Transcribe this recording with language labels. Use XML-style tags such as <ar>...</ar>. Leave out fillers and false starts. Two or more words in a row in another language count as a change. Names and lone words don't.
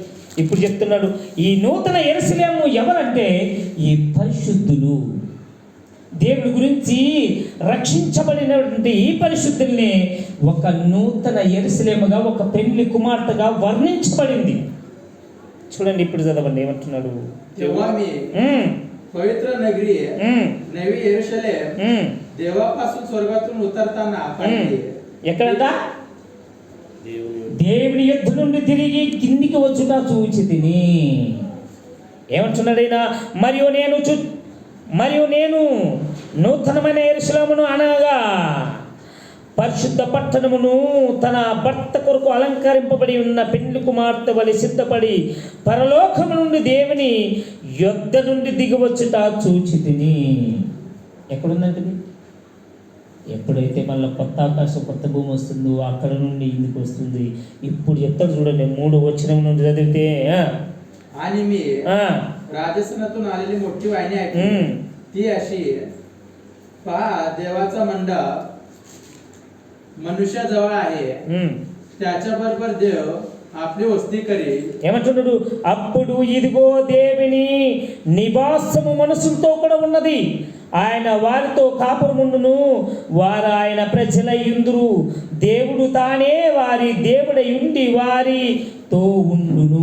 <te>ఇప్పుడు చెప్తున్నాడు, ఈ నూతన యెరూషలేము ఎవరంటే ఈ పరిశుద్ధులు. దేవుడి గురించి రక్షించబడినటువంటి ఈ పరిశుద్ధుల్ని ఒక నూతన యెరూషలేముగా, ఒక పెండ్లి కుమార్తెగా వర్ణించబడింది. చూడండి ఇప్పుడు చదవండి ఏమంటున్నాడు.</te> <mr>तेव्हा मी पवित्र नगरी नवी यरूशलेम देवापासून स्वर्गातून उतरताना पाहिली.</mr> <te>ఎక్కడంట? దేవుని యొద్ద నుండి తిరిగి కిందికి వచ్చుట చూచితిని. ఏమంటున్నాడు ఆయన? మరియు నేను నూతనమైన యెరూషలేమును అనగా పరిశుద్ధ పట్టణమును తన భర్త కొరకు అలంకరింపబడి ఉన్న పెండ్లి కుమార్తె వలె సిద్ధపడి పరలోకము నుండి దేవుని యొద్ద నుండి దిగివచ్చుట చూచితిని. ఎక్కడుందంటే ఎప్పుడైతే మళ్ళీ కొత్త ఆకాశం కొత్త భూమి వస్తుందో అక్కడ నుండి ఇందుకు వస్తుంది. ఇప్పుడు చెప్తాడు చూడండి 3వ వచనం నుండి చదివితే,</te> <mr>आणि मी राजस्थानातून आलेली मोठी वाहिनी ऐकली. ती अशी, पहा देवाचा मंडप मनुष्याजवळ आहे, त्याच्याबरोबर देव आपली वस्ती करेल.</mr> <te>ఏమంటున్నాడు? అప్పుడు ఇదిగో దేవుని నివాసము మనుషులతో కూడా ఉన్నది. ఆయన వారితో కాపురముండును, వారు ఆయన ప్రజలయ్యుందురు. దేవుడు తానే వారి దేవుడై ఉండి వారితో ఉండును.</te>